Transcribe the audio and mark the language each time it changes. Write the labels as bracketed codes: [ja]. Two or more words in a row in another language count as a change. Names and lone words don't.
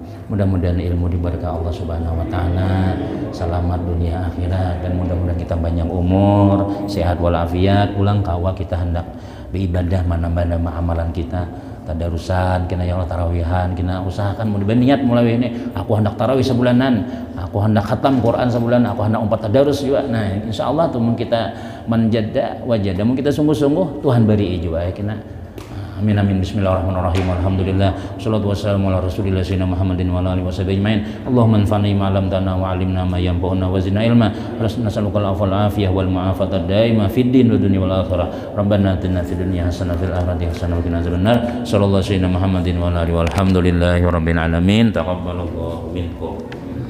[bjn] Mudah-mudahan ilmu diberkah [ar] الله سبحانه وتعالى, [bjn] selamat dunia akhirat, dan mudah-mudahan kita banyak umur, sehat walafiat, pulang kawa kita hendak beribadah menambah-nambah amalan kita. Tadarusan kena [ar] يا الله, [bjn] tarawihan kena usahakan mau niat mulai ini aku hendak tarawih sebulanan, aku hendak khatam Quran sebulan, aku hendak 4 tadarus juga. Nah insyaallah tuh kita [ar] من جد وجد [bjn] mun kita sungguh-sungguh Tuhan beri juga ya kena [ar] آمين آمين. Bismillahirrahmanirrahim. Alhamdulillah. والصلاة والسلام على رسول الله سيدنا محمد وعلى آله وصحبه أجمعين. اللهم انفعنا ما علمتنا وعلمنا ما ينفعنا وزدنا علما. نسألك العفو والعافية والمعافاة دائما في الدين والدنيا والآخرة. ربنا آتنا في الدنيا حسنة في الآخرة حسنة وقنا عذاب النار. صلى الله سيدنا محمد وعلى آله والحمد لله رب العالمين. تقبل الله منكم.